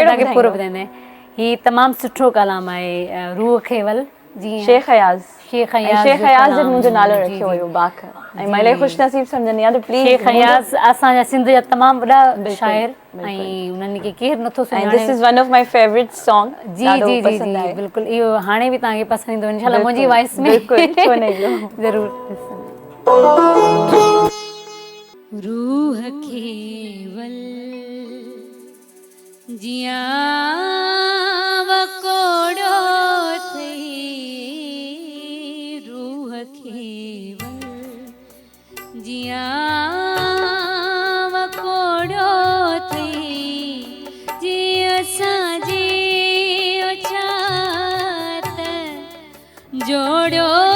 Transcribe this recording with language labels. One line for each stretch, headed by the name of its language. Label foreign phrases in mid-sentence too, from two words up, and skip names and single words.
Sindhi: कहिड़ो तव्हांखे पूरो ॿुधाईंदो? ॿुधाईंदे। हीउ तमामु सुठो कलाम आहे, रूह खेवल। जी, शेख अयाज़। शेख ऐं अयाज़ शेख जो अयाज़ कलाम, मुंहिंजो नालो जी, रखियो जी। हुयो बाख, ऐं मां इलाही ख़ुशि नसीब सम्झंदी आहियां, त प्लीज़ शेख अयाज़ असांजा सिंध जा तमामु वॾा बिल्कुलु, शाइर, बिल्कुलु। ऐं उन्हनि खे केरु नथो एंड सुञाणे।
English: this is one of my favorite song.
Sindhi: जी जी जी जी, बिल्कुलु, इहो हाणे बि तव्हांखे पसंदि ईंदो इंशाल्लाह मुंहिंजी वॉइस में। बिल्कुलु, छो न ईंदो। ज़रूरु। रूह खेवल जिया वकोड़ो थई, रूह खेवल जिया वकोड़ो थई, जी असांजी उचात जोड़ो